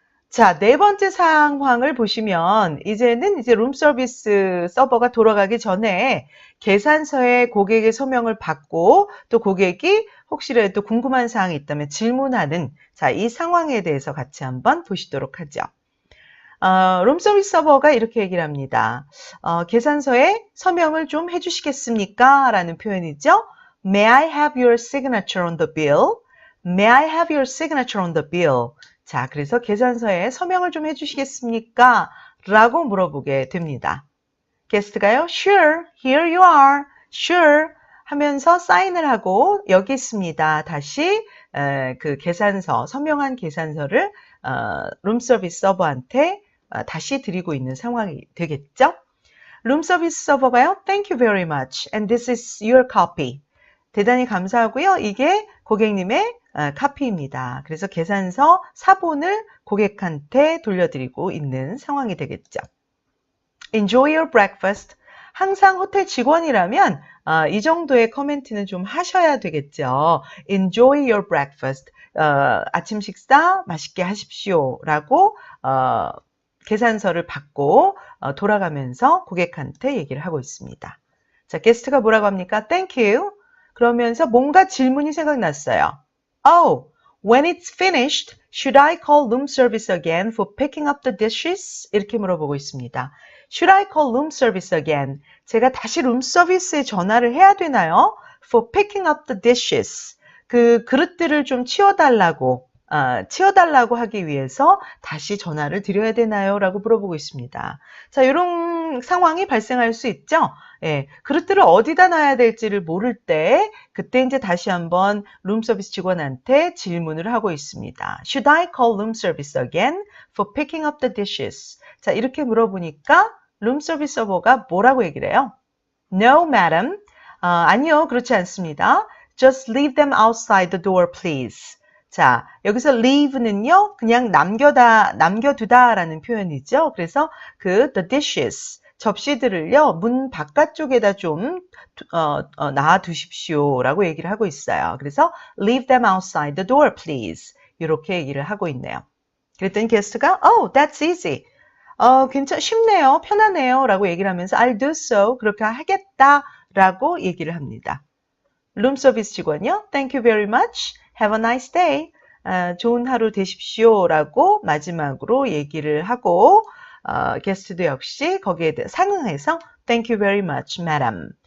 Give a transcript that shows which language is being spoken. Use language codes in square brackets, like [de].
[ko] 자, 네 번째 상황을 보시면 이제는 이제 룸서비스 서버가 돌아가기 전에 계산서에 고객의 서명을 받고 또 고객이 혹시라도 궁금한 사항이 있다면 질문하는 자, 이 상황에 대해서 같이 한번 보시도록 하죠. 룸서비스 서버가 이렇게 얘기를 합니다. 계산서에 서명을 좀 해주시겠습니까? 라는 표현이죠. [en] May I have your signature on the bill? May I have your signature on the bill? [ko] 자, 그래서 계산서에 서명을 좀 해주시겠습니까? 라고 물어보게 됩니다. 게스트가요, [en] Sure, here you are. [ko] Sure 하면서 사인을 하고 여기 있습니다. 다시 그 계산서, 서명한 계산서를 룸서비스 서버한테 다시 드리고 있는 상황이 되겠죠? 룸서비스 서버가요, [en] Thank you very much. And this is your copy. [ko] 대단히 감사하고요. 이게 고객님의 카피입니다. 그래서 계산서 사본을 고객한테 돌려드리고 있는 상황이 되겠죠. [en] Enjoy your breakfast. [ko] 항상 호텔 직원이라면 이 정도의 코멘트는 좀 하셔야 되겠죠. [en] Enjoy your breakfast. [ko] 아침 식사 맛있게 하십시오. 라고 계산서를 받고 돌아가면서 고객한테 얘기를 하고 있습니다. 자, 게스트가 뭐라고 합니까? [en] Thank you. [ko] 그러면서 뭔가 질문이 생각났어요. [en] Oh, when it's finished, should I call room service again for picking up the dishes? [ko] 이렇게 물어보고 있습니다. [en] Should I call room service again? [ko] 제가 다시 룸 서비스에 전화를 해야 되나요? [en] For picking up the dishes. [ko] 그 그릇들을 좀 치워달라고 하기 위해서 다시 전화를 드려야 되나요? 라고 물어보고 있습니다. 자, 이런 상황이 발생할 수 있죠? 예, 그릇들을 어디다 놔야 될지를 모를 때 그때 이제 다시 한번 룸서비스 직원한테 질문을 하고 있습니다. [en] Should I call room service again for picking up the dishes? [ko] 자, 이렇게 물어보니까 룸서비스 서버가 뭐라고 얘기를 해요? [en] No, madam. [ko] 아니요, 그렇지 않습니다. [en] Just leave them outside the door, please. [ko] 자, 여기서 leave는요, 그냥 남겨두다라는 표현이죠. 그래서 [en] the dishes, [ko] 접시들을요, 문 바깥쪽에다 좀 놔두십시오라고 얘기를 하고 있어요. 그래서 [en] leave them outside the door, please. [ko] 이렇게 얘기를 하고 있네요. 그랬더니 게스트가 [en] Oh, that's easy. [ko] 쉽네요. 편하네요. 라고 얘기를 하면서 [en] I'll do so. [ko] 그렇게 하겠다. 라고 얘기를 합니다. 룸서비스 직원이요. [en] Thank you very much. Have a nice day. [ko] 좋은 하루 되십시오. 라고 마지막으로 얘기를 하고 게스트도 역시 거기에 대해 상응해서 [en] Thank you very much, madam.